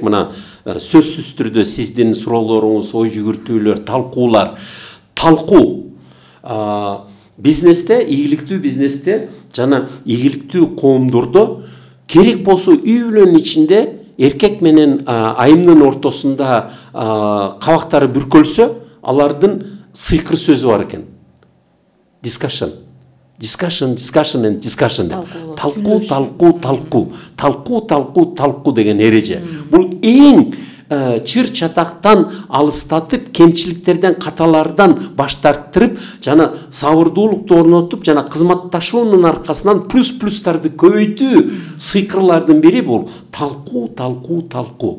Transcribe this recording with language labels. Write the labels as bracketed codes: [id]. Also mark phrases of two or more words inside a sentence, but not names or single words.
[ky] Мына сөзсүз түрдө сиздин суроолоруңуз, ой жүгүртүүлөр, талкуу бизнесте, ийгиликтүү бизнесте жана ийгиликтүү коомдордо керек болсо үй бүлөнүн ичинде эркек менен айымдын ортосунда кабактары бүркөлсө, алардын сыйкыр сөзү бар экен. [en] Discussion and discussion. [ky] Талкуу деген эреже. Бул эң чыр чатактан алыстатып, кемчиликтерден, каталардан баш тарттырып, жана сабырдуулукту орнотуп, жана кызматташуунун аркасынан плюстарды көбөйтүү сыйкырлардын бири бул талкуу.